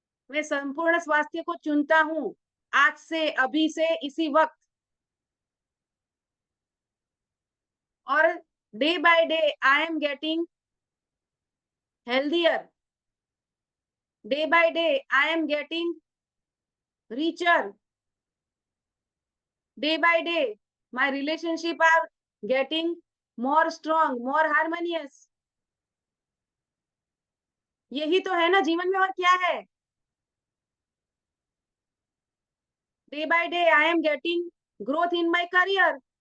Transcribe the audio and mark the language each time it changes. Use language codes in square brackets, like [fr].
[hi] मैं संपूर्ण स्वास्थ्य को चुनता हूं, आज से, अभी से, इसी वक्त. [en] और day by day I am getting healthier. Day by day, I am getting richer. Day by day, my relationship are getting more strong, more harmonious. [hi] यही तो है ना जीवन में, और क्या है? [en] Day by day, I am getting growth in my career.